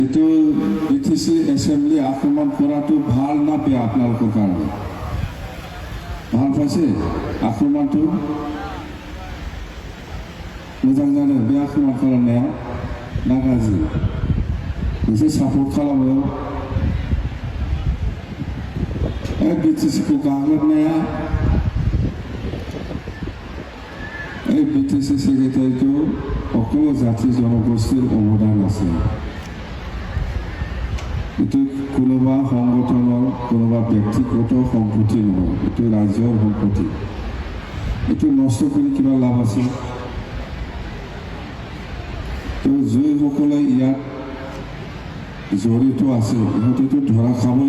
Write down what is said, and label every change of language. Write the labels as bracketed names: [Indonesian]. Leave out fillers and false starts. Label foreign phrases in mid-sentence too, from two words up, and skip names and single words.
[Assamese] এইটো বিটিসি এসেম্বলি আক্ৰমণ কৰাটো ভাল না বেয়া আপোনালোকৰ কাৰণে? ভাল পাইছে আক্ৰমণটো? [Bodo] मोजां जादों बे आक्रमण खालामनाया ना गाज्रि? मोनसे सापर्ट खालामो बिटिसिखौ गाग्लोबनाया बिटिसि सेक्रेटारिखौ [Assamese] সকলো জাতি জনগোষ্ঠীৰ অৱদান আছে। এইটো কোনোবা সংগঠনৰ কোনোবা ব্যক্তিগত সম্পত্তি নহয়, এইটো ৰাজ্যৰ সম্পত্তি। এইটো নষ্ট কৰি কিবা লাভ আছে? তো যিসকলে ইয়াত জড়িত আছে ইহঁতেতো ধৰা খাবই।